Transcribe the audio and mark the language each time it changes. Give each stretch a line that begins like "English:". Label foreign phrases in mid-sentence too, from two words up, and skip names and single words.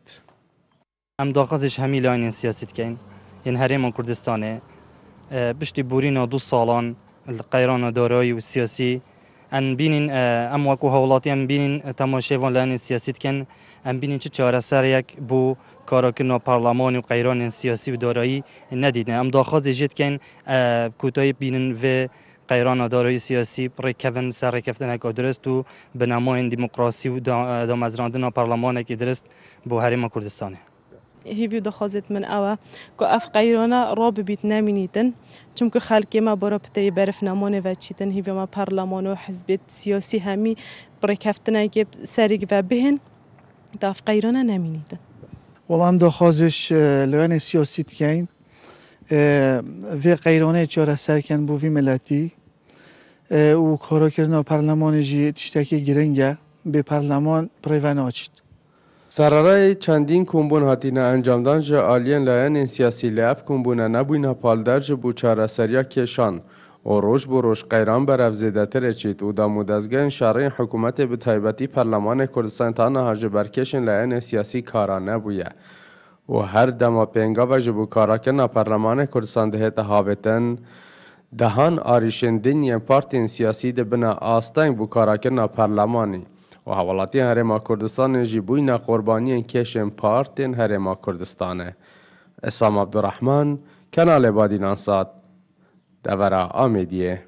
Kurdish: Em daxwazê ji hemî layanên siyasî dikin yên Herêma Kurdistanê piştî borîna 2 salan li qeyrana darayî û siyasî em bînin em wekû hewlatî em bînin temaşevan layanên siyasî dikin em bînin çi çareseriyek bû karakirina parlemanê û qeyranên siyasî û darayî nedîtin. Em daxwazê jê dikin kotayî bînin vê qeyrana darayî siyasî rêkevin ser rêkeftineka dirist û bi nemayên demokrasî û damezrandina parlemanekê dirist bo Herêma Kurdistanê. هیوی دخوازت من اوه که اف قیرانا را ببیت نمینیدن چون که خلکی ما برای پتری برف نمانه و چیتن هیوی ما پارلمان و حزب سیاسی همی برای کفتنه که سریگ و بهن تا اف قیرانا نمینیدن. والله هم دخوازش لوان سیاسی تکین وی قیرانه چاره سرکن بو وی ملتی و کارا کردن پارلمان جی تشتکی گرنگه به پارلمان پریوان آچید. Sererayê çendîn kombûn hatîne encamdan ji aliyên layanên siyasî li ev kombûne nebûyne paldar ji bo çareseriya kêşan û roj bi roj qeyran berev zêdetirê çît û damûdezgehên şerreyên hikûmetê bi taybetî Perlemanê Kurdistanê ta niha ji ber kêşên layanên siyasî kara nebûye û her dema pêngava ji bo karakirina Perlemanê Kurdistan dihête havêtin, dehan arîşên dinyên partiyên siyasî dibine asteng bû karakirina Perlemanê. و هەوڵاتیان هەرێما کوردستانê jî bûyne qurbaniyên kêşên partên Herêma Kurdistanê. Esam Abdurrahman, Kanalê Badînan Sat, Devera Amêdiyê.